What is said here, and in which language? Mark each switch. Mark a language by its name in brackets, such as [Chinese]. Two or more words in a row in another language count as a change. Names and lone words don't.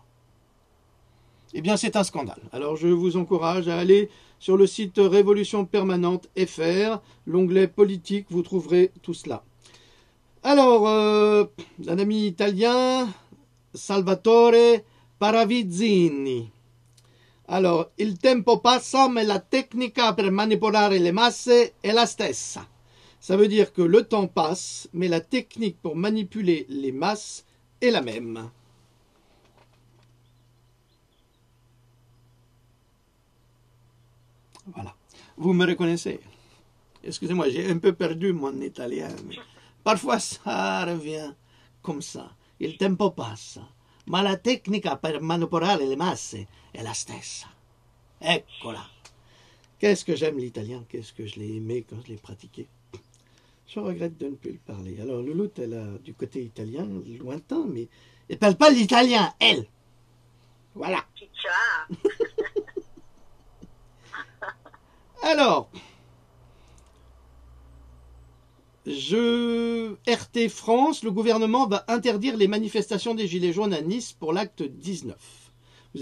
[French] Eh bien, c'est un scandale. Alors, je vous encourage à aller sur le site Révolution Permanente FR, l'onglet politique, vous trouverez tout cela. Alors, un ami italien, Salvatore Paravizzini. Alors, [Italian] il tempo passa, mais la tecnica per manipolare le masse è la stessa. [French] Ça veut dire que le temps passe, mais la technique pour manipuler les masses est la même. Voilà. Vous me reconnaissez? Excusez-moi, j'ai un peu perdu mon italien, mais parfois ça revient comme ça. [Italian] Il tempo passa, ma la tecnica per manipolare le masse è la stessa. Eccola. [French] Qu'est-ce que j'aime l'italien, qu'est-ce que je l'ai aimé quand je l'ai pratiqué. Je regrette de ne plus le parler. Alors Louloute, elle a du côté italien, lointain, mais elle ne parle pas l'italien, elle. Voilà. Alors, RT France, le gouvernement va interdire les manifestations des Gilets jaunes à Nice pour l'acte 19.